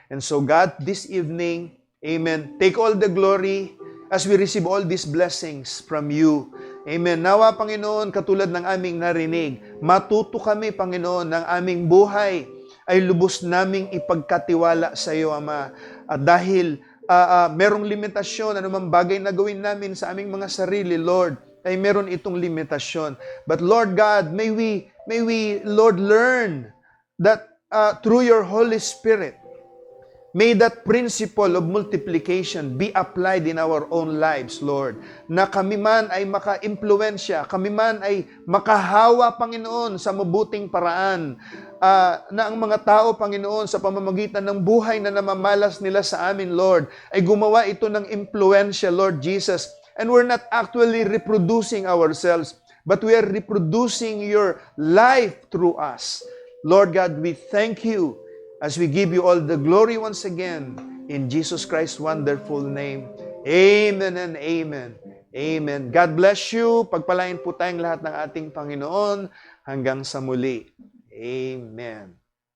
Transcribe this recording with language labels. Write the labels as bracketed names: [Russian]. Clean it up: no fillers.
[English] And so God, this evening, amen, take all the glory as we receive all these blessings from you. Amen. [Filipino] Nawa, Panginoon, katulad ng aming narinig, matuto kami, Panginoon, ng aming buhay ay lubos naming ipagkatiwala sa iyo, Ama. At dahil merong limitasyon, anumang bagay na gawin namin sa aming mga sarili, Lord, ay meron itong limitasyon. [English] But Lord God, may we Lord learn that through your Holy Spirit, may that principle of multiplication be applied in our own lives, Lord. [Filipino] Na kami man ay maka-impluensya, kami man ay makahawa, Panginoon, sa mabuting paraan. Na ang mga tao, Panginoon, sa pamamagitan ng buhay na namamalas nila sa amin, Lord, ay gumawa ito ng impluensya, Lord Jesus. [English] And we're not actually reproducing ourselves, but we are reproducing your life through us. Lord God, we thank you as we give you all the glory once again in Jesus Christ's wonderful name. Amen and amen. Amen. God bless you. [Filipino] Pagpalain po tayong lahat ng ating Panginoon hanggang sa muli. Amen.